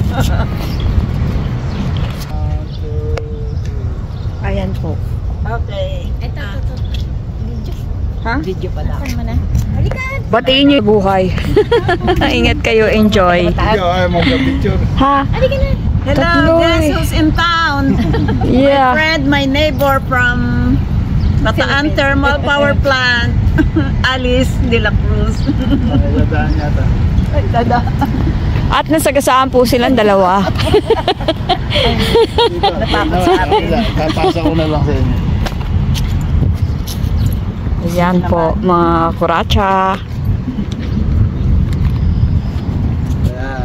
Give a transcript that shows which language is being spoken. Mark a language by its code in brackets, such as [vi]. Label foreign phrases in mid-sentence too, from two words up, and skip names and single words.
[tl] Ayan po. [en] Okay. [tl] Ito, ito. Video. Ha? Video pala. Saan mo na? Halika. Batiin niyo yung buhay. Ingat kayo, enjoy. Hindi, ay mo picture. Ha? Halika na. [en] Hello, [tl] Tatlo [en] guess eh. who's in town? My Yeah. friend, my neighbor from Bataan Thermal Power Plant, Alice de la Cruz. [tl] Ay, dadaan yata. Ay, dada. At nasagasaan po silang dalawa. Dito. Papasa ko na lang sa inyo. Ayan po, mga kuracha. Ayan.